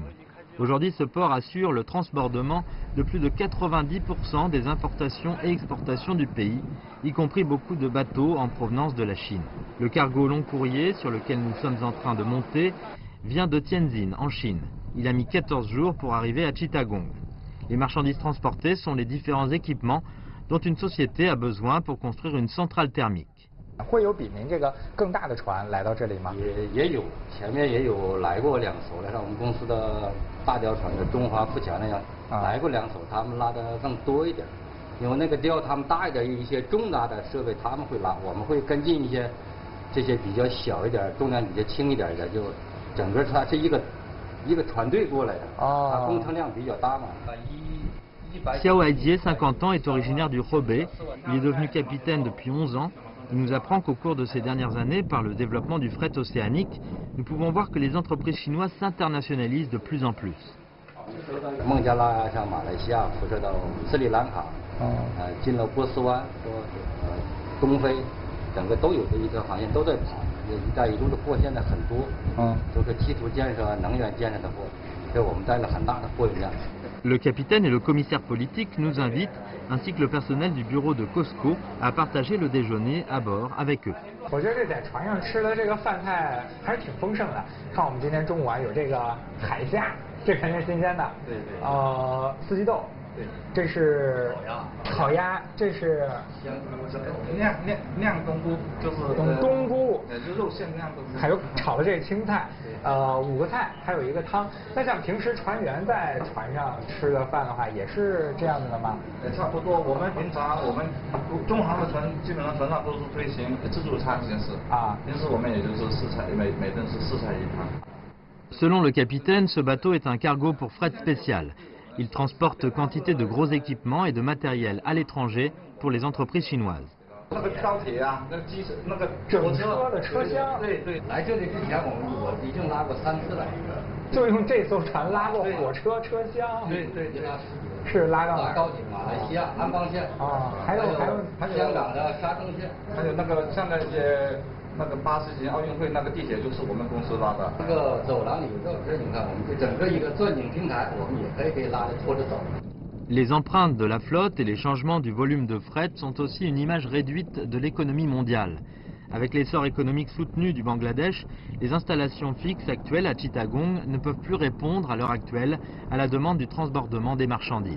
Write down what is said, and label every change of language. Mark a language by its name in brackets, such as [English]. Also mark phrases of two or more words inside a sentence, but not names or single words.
[French] Aujourd'hui, ce port assure le transbordement de plus de 90% des importations et exportations du pays, y compris beaucoup de bateaux en provenance de la Chine. Le cargo long courrier sur lequel nous sommes en train de monter vient de Tianjin, en Chine. Il a mis 14 jours pour arriver à Chittagong. Les marchandises transportées sont les différents équipements dont une société a besoin pour construire une centrale thermique. [Chinese] 会有比您这个更大的船来到这里吗？也有，前面也有来过2艘，来到我们公司的大吊船的中华富强那样，来过2艘，他们拉的更多一点。因为那个吊他们大一点，一些重大的设备他们会拉，我们会跟进一些这些比较小一点、重量比较轻一点的，就整个它是一个船队过来的，它工程量比较大嘛。 [French] Xiao Haidier, 50 ans, est originaire du Hebei. Il est devenu capitaine depuis 11 ans. Il nous apprend qu'au cours de ces dernières années, par le développement du fret océanique, nous pouvons voir que les entreprises chinoises s'internationalisent de plus en plus. [Chinese] 孟加拉、像马来西亚辐射到斯里兰卡，进了波斯湾，东非，整个都有这一个行业都在跑。一带一路的货现在很多，都是基础建设、能源建设的货，给我们带来很大的货运量。 [French] Le capitaine et le commissaire politique nous invitent, ainsi que le personnel du bureau de Costco, à partager le déjeuner à bord avec eux. [Chinese] 我觉得这在船上吃的这个饭菜还是挺丰盛的。看我们今天中午啊，有这个海虾，这肯定是新鲜的。对对。四季豆。对。这是烤鸭，这是酿冬菇，就是冬菇，就肉馅酿冬菇。还有炒的这个青菜，5个菜，还有一个汤。那像平时船员在船上吃的饭的话，也是这样子的吗？差不多。我们平常中航的船基本上船上都是推行自助餐形式平时我们也就是4菜，每顿是4菜1汤。 [French] Selon le capitaine, ce bateau est un cargo pour fret spécial. Il transporte quantité de gros équipements et de matériel à l'étranger pour les entreprises chinoises. [Chinese] 那个高铁啊，那机那个整车的车厢，对对，来这里之前我已经拉过3次了，就用这艘船拉过火车车厢。对对对，是拉到哪儿？高铁马来西亚安邦线啊，还有香港的沙中线，还有那个像那些那个80届奥运会那个地铁就是我们公司拉的。这个走廊里头是你看我们这整个一个钻井平台，我们也可以拉着拖着走。 [French] Les empreintes de la flotte et les changements du volume de fret sont aussi une image réduite de l'économie mondiale. Avec l'essor économique soutenu du Bangladesh, les installations fixes actuelles à Chittagong ne peuvent plus répondre à l'heure actuelle à la demande du transbordement des marchandises.